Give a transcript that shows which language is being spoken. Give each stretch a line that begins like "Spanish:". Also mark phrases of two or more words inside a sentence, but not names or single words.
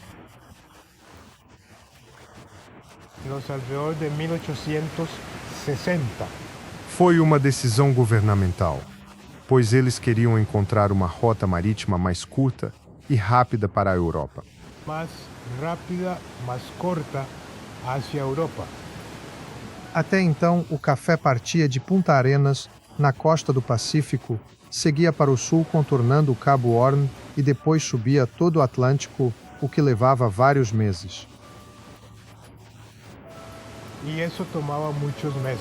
Spanish: Los alrededor de 1860.
Portuguese: Foi uma decisão governamental, pois eles queriam encontrar uma rota marítima mais curta e rápida para a Europa.
Spanish: Más rápida, más corta hacia Europa.
Portuguese: Até então, o café partia de Punta Arenas, na costa do Pacífico, seguia para o sul contornando o Cabo Horn e depois subia todo o Atlântico, o que levava vários meses. E isso tomava muitos meses.